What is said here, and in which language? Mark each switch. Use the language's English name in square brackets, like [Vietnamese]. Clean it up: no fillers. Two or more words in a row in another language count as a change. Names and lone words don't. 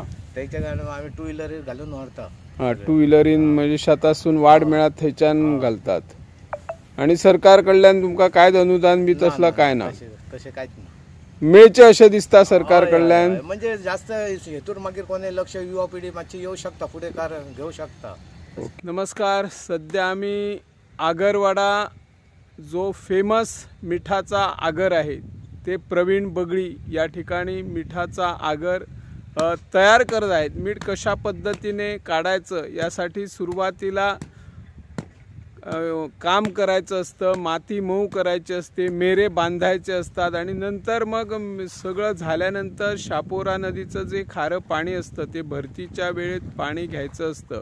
[Konkani] त्याच्या कारणान आमी 2 व्हिलर घालून व्हरता. हां, 2 व्हिलरीन म्हणजे शेतासून वाड मेळत थंयच्यान घालतात. आणि सरकार कडल्यान तुमकां कांयच अनुदान बी तसला काय ना? तशें कांयच ना. मेळचे अशें दिसता सरकार कडल्यान? म्हणजे जास्त हेतूर मागीर कोणी लक्ष युवा पिढी मातशी येऊ शकता, फुडेकार घेऊ शकता. [Marathi] नमस्कार. सध्या आम्ही आगरवाडा जो फेमस मिठाचा आगर आहे ते प्रवीण बगळी या ठिकाणी मिठाचा आगर तयार करत आहेत. मीठ कशा पद्धतीने काढायचं यासाठी सुरुवातीला काम करायचं असतं, माती मऊ करायची असते, मेरे बांधायचे असतात आणि नंतर मग सगळं झाल्यानंतर शापोरा नदीचं जे खारं पाणी असतं ते भरतीच्या वेळेत पाणी घ्यायचं असतं.